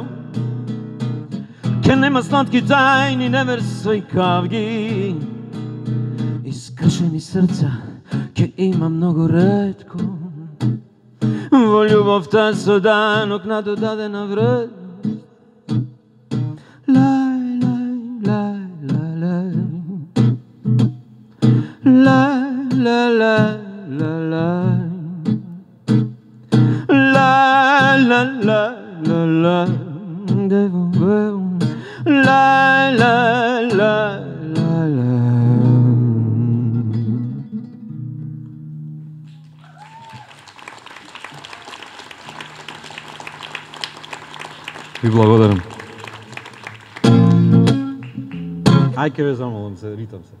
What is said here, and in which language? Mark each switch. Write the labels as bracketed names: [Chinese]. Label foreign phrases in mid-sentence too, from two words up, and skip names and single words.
[Macedonian] Ке нема сладки тајни, неверства и кавги, искршени срца ке има многу ретко. Во љубовта со данок на додадена вредност. Лај, лај, лај, лај, лај. La la la la la la la la la la devo la la la la la. Ви благодарам. Ај ке ве замолам се, ритам се.